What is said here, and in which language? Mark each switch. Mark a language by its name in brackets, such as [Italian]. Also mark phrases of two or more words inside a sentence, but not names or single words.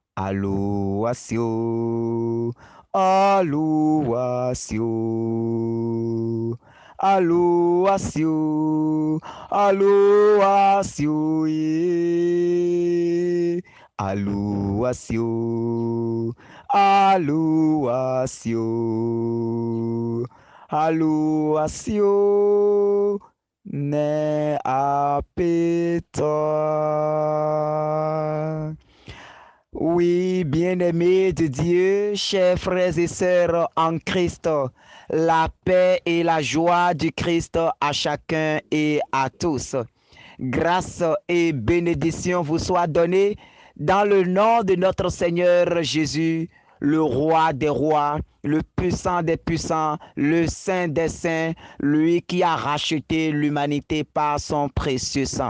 [French] aluasio aluasio aluasio aluasio aluasio, aluasio, aluasio, ne apeta. Oui, bien-aimés de Dieu, chers frères et sœurs en Christ, la paix et la joie du Christ à chacun et à tous. Grâce et bénédiction vous soient données dans le nom de notre Seigneur Jésus, le roi des rois, le puissant des puissants, le saint des saints, lui qui a racheté l'humanité par son précieux sang.